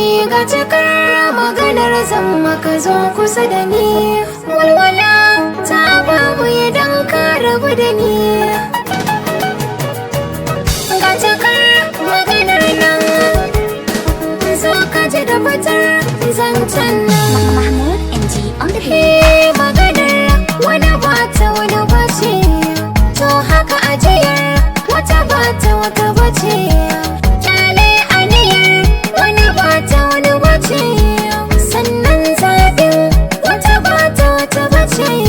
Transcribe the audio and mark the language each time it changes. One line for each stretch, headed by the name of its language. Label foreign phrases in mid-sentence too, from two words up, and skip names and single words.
Hausa: Ga cikar maganar zan maka zo kusa da ni. Walwala ta babu idan ka rabu da ni. Ga cikar maganar nan, zo ka ji da fitar zancen nan.
English: Mahmoud N G on the beat.
Hausa: He maganar wani ba ta wani ba ce. To haka ajiyar wata ba ta wata ba ce. Kyale aniyar wani ba ta wani ba ce. Sannan zaɓin wata ba ta wata ba ce.